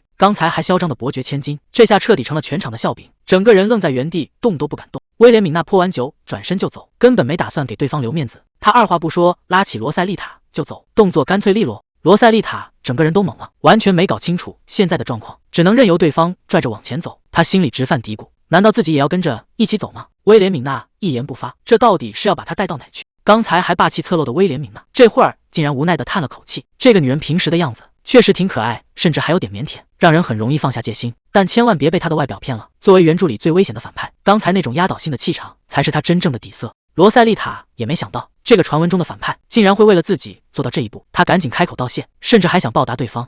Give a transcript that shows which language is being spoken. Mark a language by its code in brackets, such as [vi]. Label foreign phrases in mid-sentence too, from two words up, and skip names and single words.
[zh] 剛才還囂張的伯爵千金，這下徹底成了全場的笑柄，整個人愣在原地，動都不敢動。威廉敏娜潑完酒轉身就走，根本沒打算給對方留面子。他二話不說，拉起羅塞麗塔就走，動作乾脆利落。羅塞麗塔整個人都懵了，完全沒搞清楚現在的狀況，只能任由對方拽着往前走。他心裡直犯嘀咕，難道自己也要跟着一起走嗎？威廉敏娜一言不發，這到底是要把他帶到哪去？剛才還霸氣側漏的威廉敏娜，這會兒竟然無奈地嘆了口氣。這個女人平時的樣子確實挺可愛，甚至還有點靦腆，讓人很容易放下戒心。但千萬別被她的外表騙了，作為原著裡最危險的反派，剛才那種壓倒性的氣場才是她真正的底色。羅塞麗塔也沒想到，這個傳聞中的反派竟然會為了自己做到這一步，她趕緊開口道謝，甚至還想報答對方。